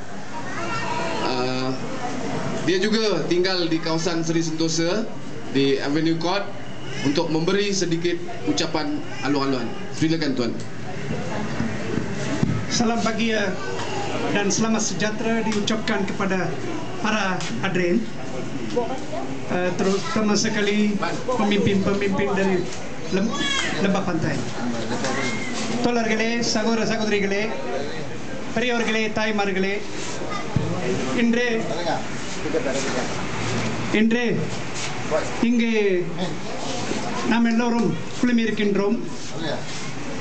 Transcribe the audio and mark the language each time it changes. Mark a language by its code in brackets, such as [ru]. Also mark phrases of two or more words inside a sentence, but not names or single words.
[ms] Dia juga tinggal di kawasan Seri Sentosa di Avenue Court untuk memberi sedikit ucapan aluan-aluan. Silakan tuan. Salam pagi dan selamat sejahtera diucapkan kepada para hadirin, terutama sekali pemimpin-pemimpin dari Lembah Pantai. [ta] தோழர்களே, சகோதர சகோதரிகளே, பெரியவர்களே, தாய்மார்களே, இன்று இங்கு நாம் எல்லோரும் குழுமியிருக்கின்றோம்.